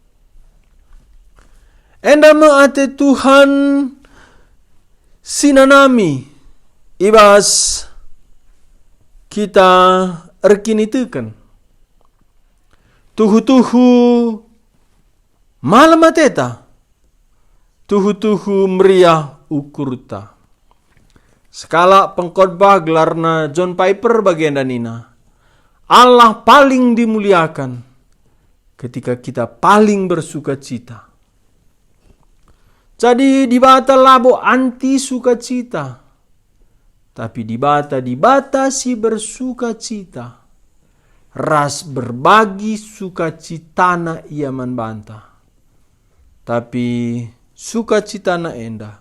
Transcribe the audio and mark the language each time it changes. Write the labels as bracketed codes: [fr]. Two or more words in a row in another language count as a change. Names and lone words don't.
[btx] Endama ate Tuhan sinanami ibas kita erkinitekan. Tuhu-tuhu malam ateta. Tuhu-tuhu meriah ukurta. [id] Skala pengkhotbah gelarna John Piper bagian danina. Allah paling dimuliakan ketika kita paling bersuka cita. [btx] Jadi dibata labo anti sukacita. Tapi dibata si bersuka cita. Ras berbagi sukacitana ia manbanta. Tapi sukacitana enda.